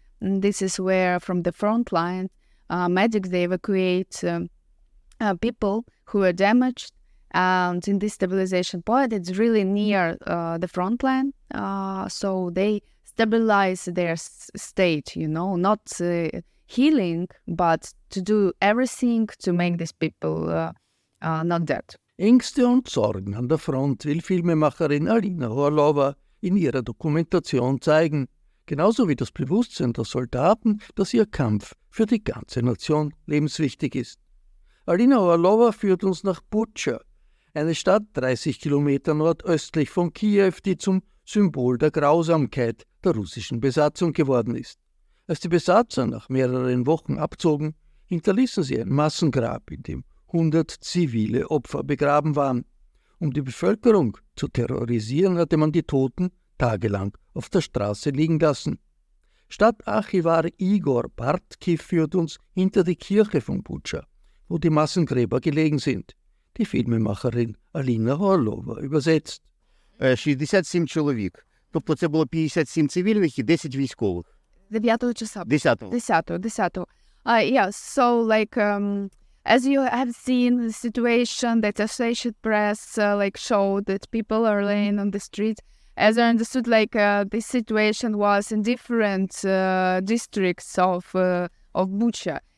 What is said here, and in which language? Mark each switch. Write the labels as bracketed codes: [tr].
[en] And this is where from the front line, medics, they evacuate people who are damaged, and in this stabilization point, it's really near the front line, so they stabilize their state, not healing, but to do everything to make these people not dead. [de] Ängste und Sorgen an der Front will Filmemacherin Horlowa in ihrer Dokumentation zeigen, genauso wie das Bewusstsein der Soldaten, dass ihr Kampf für die ganze Nation lebenswichtig ist. Horlowa führt uns nach Butscha, eine Stadt 30 Kilometer nordöstlich von Kiew, die zum Symbol der Grausamkeit der russischen Besatzung geworden ist. Als die Besatzer nach mehreren Wochen abzogen, hinterließen sie ein Massengrab, in dem 100 zivile Opfer begraben waren. Um die Bevölkerung zu terrorisieren, hatte man die Toten tagelang auf der Straße liegen lassen. Stadtarchivar I.Bartkiv führt uns hinter die Kirche von Butscha, wo die Massengräber gelegen sind. Die Filmemacherin Horlowa übersetzt. [uk] 67 чоловік. Тобто це було 57 цивільних і 10 військових. 9 числа. 10-го. 10. [en] Yeah, so as you have seen the situation, the Associated Press showed that people are laying on the street. As I understood, this situation was in different districts of Butscha.